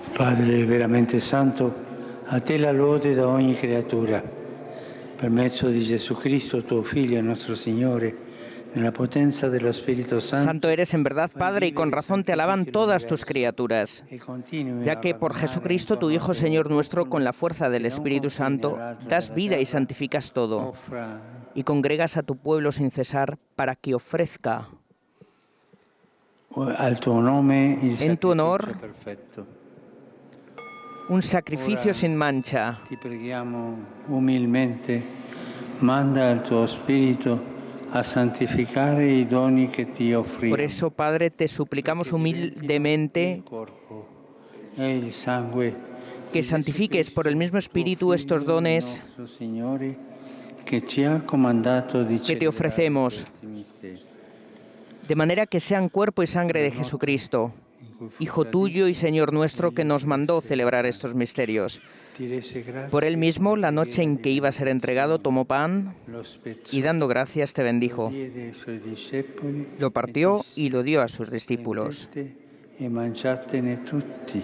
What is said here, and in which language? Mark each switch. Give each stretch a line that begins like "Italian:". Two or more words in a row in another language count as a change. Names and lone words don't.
Italian: Padre veramente santo, a te la lode da ogni creatura, per mezzo di Gesù Cristo, tuo Figlio, nostro Signore, nella potenza dello Spirito Santo.
Spanish: Santo eres en verdad, Padre, y con razón te alaban todas tus criaturas, ya que por Jesucristo, tu Hijo, Señor nuestro, con la fuerza del Espíritu Santo, das vida y santificas todo, y congregas a tu pueblo sin cesar para que ofrezca en tu honor un sacrificio sin mancha.
Italian: Ti preghiamo umilmente, manda al tuo Spirito a santificare i doni che ti offriamo.
Spanish: Por eso, Padre, te suplicamos humildemente que santifiques por el mismo Espíritu estos dones que te ofrecemos, de manera que sean cuerpo y sangre de Jesucristo, Hijo tuyo y Señor nuestro, que nos mandó celebrar estos misterios. Por él mismo, la noche en que iba a ser entregado, tomó pan y dando gracias te bendijo. Lo partió y lo dio a sus discípulos.
Italian: E mangiatene tutti.